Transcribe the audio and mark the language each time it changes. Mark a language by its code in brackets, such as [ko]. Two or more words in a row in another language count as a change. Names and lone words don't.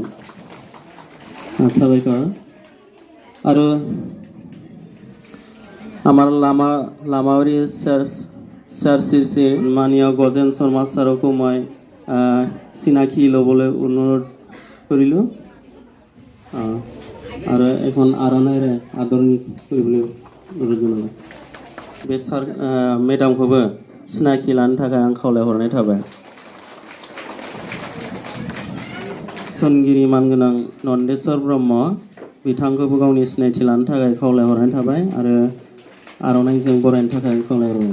[brx] साबायखर। [as] आरो আমার লামাবাৰী চাৰ্চিৰ মাননীয় গজেন শৰ্মা ছাৰকো মই চিনাকি ল'বলৈ অনুৰোধ কৰিলোঁ আৰু এখন আৰণাইৰে আদৰণি কৰিবলৈ অনুৰোধ জনালোঁ। [brx] बे सार मेडामखौबो सिनाखि लानो थाखाय आं खावलायहरनाय थाबाय। सनगिरि मानगोनां नन्देश्वर ब्रह्म बिथांखौबो गावनि सिनायथि लानो थाखाय खावलायहरनाय थाबाय आरो आर'नाइजों बरायनो थाखाय खावलायहरबाय।